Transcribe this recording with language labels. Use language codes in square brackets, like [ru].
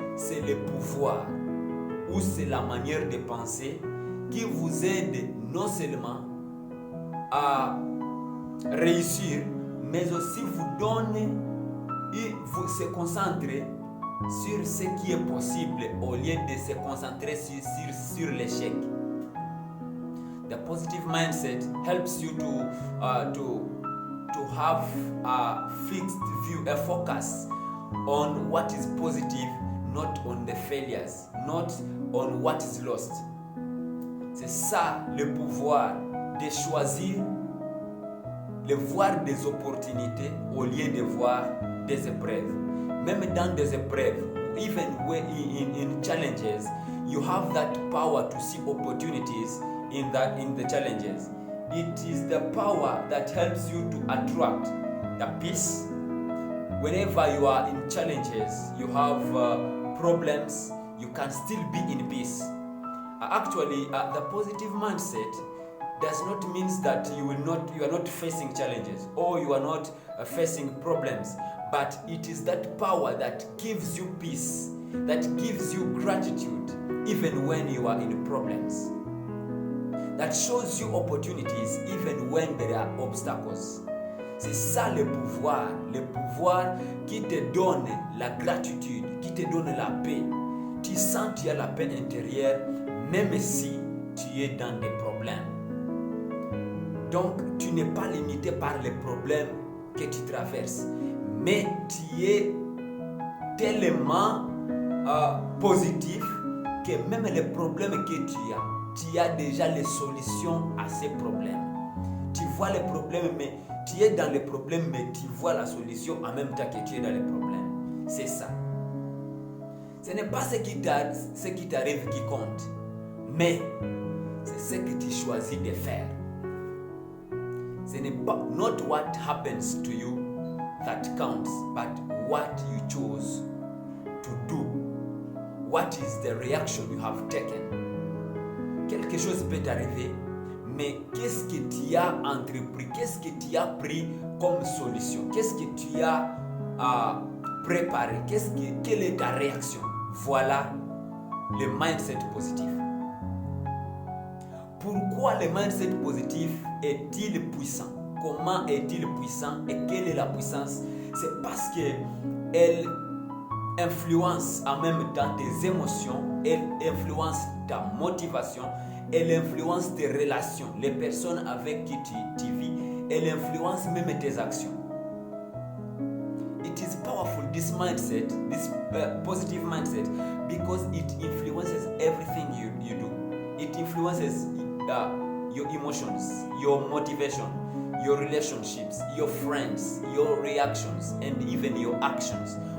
[fr] c'est le pouvoir ou c'est la manière de penser qui vous aide non seulement à réussir, mais aussi vous donne et vous se concentrer sur ce qui est possible au lieu de se concentrer sur l'échec. [en] The positive mindset helps you to have a fixed view, a focus on what is positive, not on the failures, not on what is lost. [fr] C'est ça le pouvoir de choisir, de voir des opportunités au lieu de voir des épreuves. Même dans des épreuves, [en] even in challenges, you have that power to see opportunities in the challenges. It is the power that helps you to attract the peace. Whenever you are in challenges, you have problems, you can still be in peace. Actually, the positive mindset does not mean that you are not facing challenges or you are not facing problems, but it is that power that gives you peace, that gives you gratitude even when you are in problems, that shows you opportunities even when there are obstacles. [fr] C'est ça le pouvoir qui te donne la gratitude, qui te donne la paix. Tu sens que tu as la paix intérieure même si tu es dans des problèmes. Donc, tu n'es pas limité par les problèmes que tu traverses, mais tu es tellement positif que même les problèmes que tu as déjà les solutions à ces problèmes. Tu vois les problèmes, mais tu es dans les problèmes, mais tu vois la solution en même temps que tu es dans les problèmes. C'est ça. Ce n'est pas ce qui t'arrive qui compte, mais c'est ce que tu choisis de faire. Ce n'est pas [en] not what happens to you that counts, but what you choose to do. What is the reaction you have taken? [fr] Quelque chose peut t'arriver, mais qu'est-ce que tu as entrepris? Qu'est-ce que tu as pris comme solution? Qu'est-ce que tu as préparé? Quelle est ta réaction? Voilà le mindset positif. Pourquoi le mindset positif est-il puissant? Comment est-il puissant et quelle est la puissance? C'est parce qu'elle influence en même temps tes émotions, elle influence ta motivation, elle influence tes relations, les personnes avec qui tu vis, elle influence même tes actions. [en] It is powerful, this mindset, this positive mindset, because it influences everything you do. It influences your emotions, your motivation, your relationships, your friends, your reactions, and even your actions.